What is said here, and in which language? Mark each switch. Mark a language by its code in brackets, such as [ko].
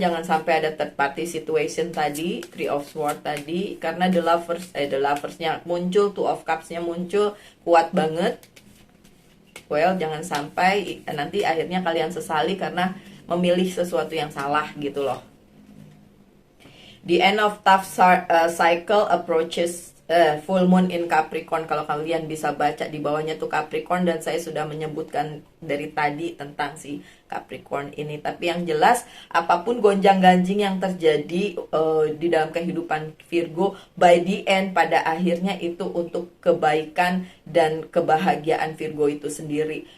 [id] Jangan sampai ada [en] third party situation [id] tadi, Three of Swords tadi, karena the loversnya muncul, Two of Cups-nya muncul kuat banget. Well, jangan sampai nanti akhirnya kalian sesali karena memilih sesuatu yang salah gitu loh. [en] The end of tough cycle approaches. Full moon in Capricorn, [id] kalau kalian bisa baca di bawahnya tuh Capricorn, dan saya sudah menyebutkan dari tadi tentang si Capricorn ini. Tapi yang jelas apapun gonjang-ganjing yang terjadi di dalam kehidupan Virgo, [en] by the end [id] pada akhirnya itu untuk kebaikan dan kebahagiaan Virgo itu sendiri.